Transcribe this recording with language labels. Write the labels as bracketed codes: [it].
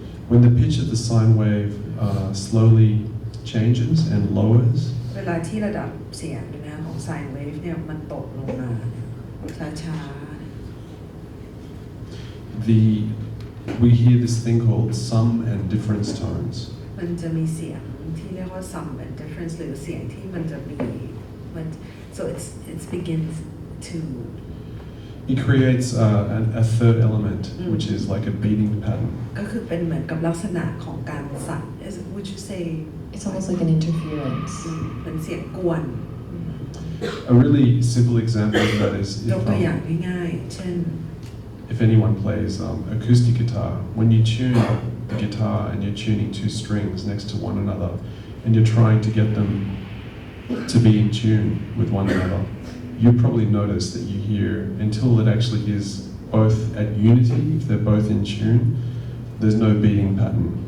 [en] When the pitch of the sine wave slowly changes and lowers, [th] เวลาที่ระดับเสียงนะของไซน์เวฟเนี่ยมันตกลงมาช้าๆ [en] we hear this thing called sum and difference tones. [th] มันจะมีเสียงที่เรียกว่า sum and difference หรือเสียงที่มันจะมีมัน [en] so it begins to It creates a third element, which is like a beating pattern. [th] ก็คือเป็นเหมือนกับลักษณะของการสั่น [en] would you say It's almost like an interference. [th] เป็นเสียงกวน [en] A really simple example of that is [th] ยกตัวอย่างง่ายๆเช่น [en] if anyone plays acoustic guitar, when you tune the guitar and you're tuning two strings next to one another, and you're trying to get them to be in tune with one another, you probably notice that you hear, until it actually is both at unity, if they're both in tune, there's no beating pattern.